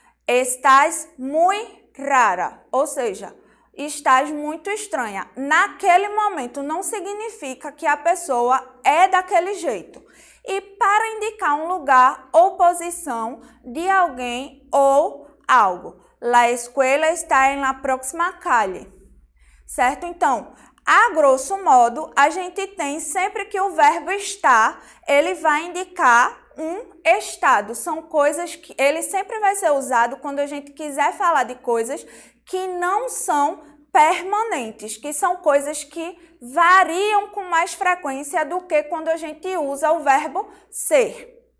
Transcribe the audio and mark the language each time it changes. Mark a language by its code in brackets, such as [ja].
[es] Estás muy rara, [pt] ou seja, estás muito estranha. Naquele momento não significa que a pessoa é daquele jeito. E para indicar um lugar ou posição de alguém ou algo. [es] La escuela está en la próxima calle. [pt] Certo? Então, a grosso modo, a gente tem sempre que o verbo estar, ele vai indicar um estado. São coisas que ele sempre vai ser usado quando a gente quiser falar de coisas que não são permanentes, que são coisas que variam com mais frequência do que quando a gente usa o verbo ser.